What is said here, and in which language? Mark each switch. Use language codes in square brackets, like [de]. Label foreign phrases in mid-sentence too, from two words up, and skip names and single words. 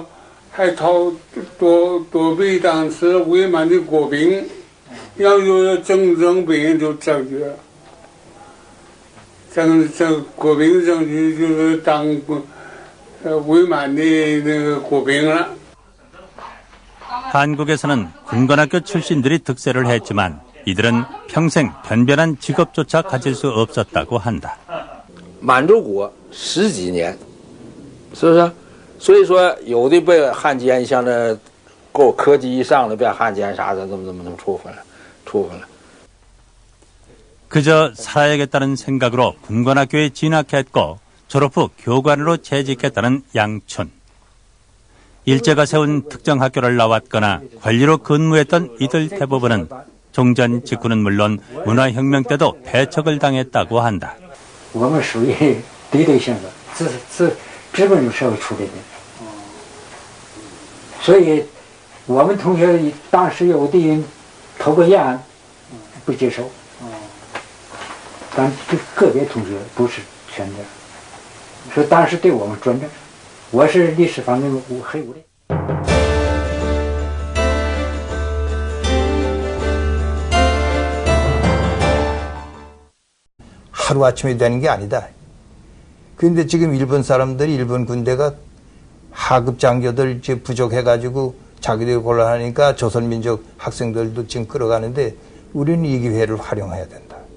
[zh] 还躲避当时伪满的国兵，要有正兵就证据了。国兵证据就是当伪满的那个国兵了。 [ko] 한국에서는 군관학교 출신들이 득세를 했지만 이들은 평생 변변한 직업조차 가질 수 없었다고 한다. [zh] 满洲国10几年，是不是？所以说，有的被汉奸像那够科级以上的被汉奸啥的，怎么处分了。 [ko] 그저 살아야겠다는 생각으로 군관학교에 진학했고 졸업 후 교관으로 재직했다는 양춘. 일제가 세운 특정 학교를 나왔거나 관리로 근무했던 이들 대부분은 종전 직후는 물론 문화혁명 때도 배척을 당했다고 한다. [zh] 我们属于敌对性的，是资本主义社会出来的，所以我们同学当时有的人投过案，不接受，但个别同学不是全的，所以当时对我们尊重。我是历史方面黑五类。 [ko] 하루아침에 되는 게 아니다. 그런데 지금 일본 사람들이 일본 군대가 하급 장교들 이제 부족해가지고 자기들이 곤란하니까 조선민족 학생들도 지금 끌어가는데 우리는 이 기회를 활용해야 된다.